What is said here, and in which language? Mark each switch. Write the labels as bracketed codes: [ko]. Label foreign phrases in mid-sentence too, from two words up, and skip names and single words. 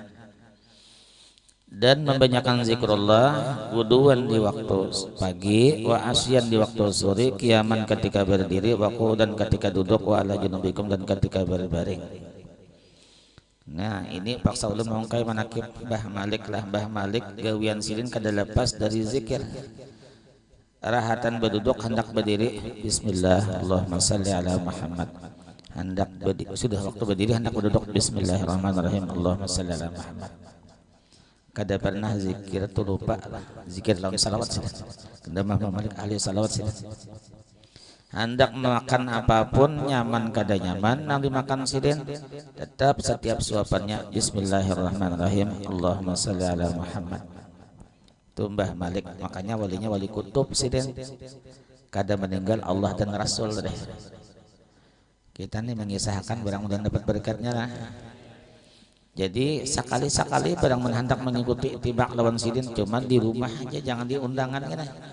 [bjn] Dan membanyakan zikrullah, wuduan di waktu pagi, [ar] وعشيا [bjn] di waktu sore, kiaman ketika berdiri, [ar] وقعودا [bjn] ketika duduk, [ar] وعلى جنوبكم [bjn] dan ketika berbaring. Nah ini paksa ulun mengungkai manakib Mbah Malik lah. Mbah Malik gawian silin kada lepas dari zikir. Rahatan berduduk hendak berdiri, [ar] بسم الله، اللهم صل على محمد. [bjn] Hendak berdiri, sudah waktu berdiri hendak berduduk, [ar] بسم الله الرحمن الرحيم، اللهم صل على محمد. [bjn] Kada pernah zikir tu lupa zikir lawan salawat sih. Kada Mbah Malik ahli salawat sih. Hendak makan apapun nyaman kada nyaman nang dimakan sidin tetap setiap suapannya [ar] بسم الله الرحمن الرحيم، اللهم صل على محمد. [bjn] Tu Mbah Malik, makanya walinya wali kutub sidin. Kada meninggal Allah dan Rasul deh. Kita nih mengisahkan barang-barang dapat berkatnya lah. Jadi sekali-sekali barang menghendak mengikuti tibak lawan sidin cuma di rumah aja, jangan di undangan kan.